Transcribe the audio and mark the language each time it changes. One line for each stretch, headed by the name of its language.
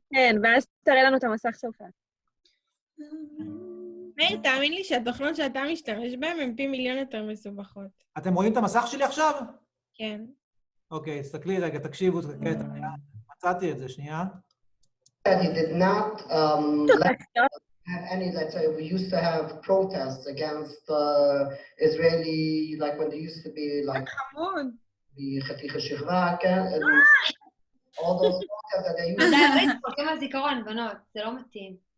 Hebrew: כן, ואז תראה לנו את המסך שלך. מאיר, תאמין לי שהתוכנות שאתה משתמש בהן הן פי מיליון יותר מסובכות. אתם רואים את המסך שלי עכשיו? כן. אוקיי, תסתכלי רגע, תקשיבו, מצאתי את זה, שנייה.
English: He did not have any, let's say, we used to have protests against Israeli, like when there used to be like the
Hebrew: חתיך השכבה,
English: all those protests that they used to...
Hebrew: זה פרקים הזיכרון, בנות, זה לא מתאים.